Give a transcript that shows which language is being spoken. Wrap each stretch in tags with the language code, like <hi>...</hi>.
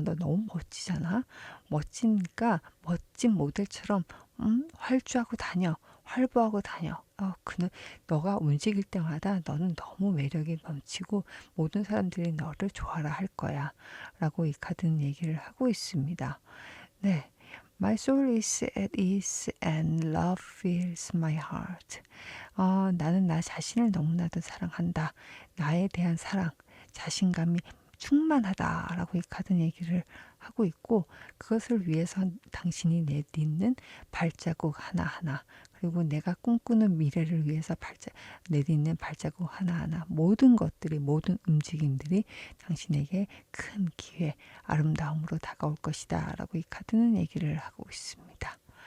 <ko>너 너무 멋지잖아. 멋지니까 멋진 모델처럼 활주하고 다녀. 활보하고 다녀. 너가 움직일 때마다 너는 너무 매력이 넘치고 모든 사람들이 너를 좋아라 할 거야. 라고 이 카드는 얘기를 하고 있습니다. 네.</ko> <en>My soul is at ease and love fills my heart.</en> <ko>나는 나 자신을 너무나도 사랑한다. 나에 대한 사랑, 자신감이 충만하다라고 이 카드는 얘기를 하고 있고 그것을 위해서 당신이 내딛는 발자국 하나하나 그리고 내가 꿈꾸는 미래를 위해서 내딛는 발자국 하나하나 모든 것들이 모든 움직임들이 당신에게 큰 기회, 아름다움으로 다가올 것이다 라고 이 카드는 얘기를 하고 있습니다.</ko>